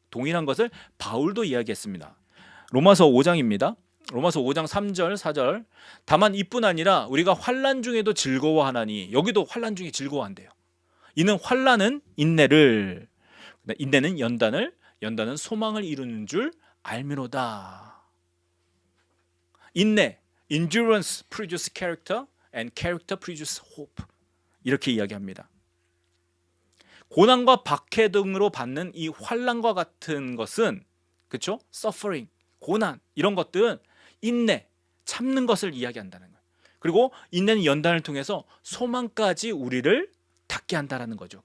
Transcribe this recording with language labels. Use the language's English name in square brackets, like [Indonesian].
[Korean] 동일한 것을 바울도 이야기했습니다. 로마서 5장입니다. 로마서 5장 3절 4절. 다만 이뿐 아니라 우리가 환난 중에도 즐거워하나니, 여기도 환난 중에 즐거워한대요. 이는 환난은 인내를, 인내는 연단을, 연단은 소망을 이루는 줄 알미로다. [English] 인내, endurance produce character and character produce hope. [Korean] 이렇게 이야기합니다. 고난과 박해 등으로 받는 이 환난과 같은 것은, 그렇죠? suffering, 고난, 이런 것들은 인내, 참는 것을 이야기한다는 거예요. 그리고 인내는 연단을 통해서 소망까지 우리를 닿게 한다는 거죠.